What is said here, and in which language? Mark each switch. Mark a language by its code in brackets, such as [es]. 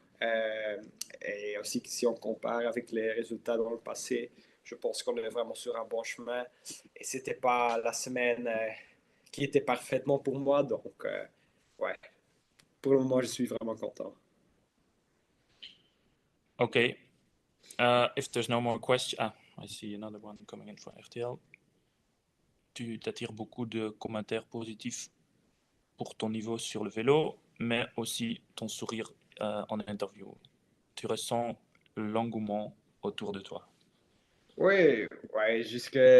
[fr] Euh, et aussi, si on compare avec les résultats dans le passé, je pense qu'on est vraiment sur un bon chemin. Et c'était pas la semaine qui était parfaitement pour moi. Donc, ouais, pour le moment, je suis vraiment content. Okay. [en] If there's no more questions, I see another one coming in from RTL. [fr] Tu t'attires beaucoup de commentaires positifs pour ton niveau sur le vélo, mais aussi ton sourire en interview. Tu ressens l'engouement autour de toi. Oui, ouais, jusque.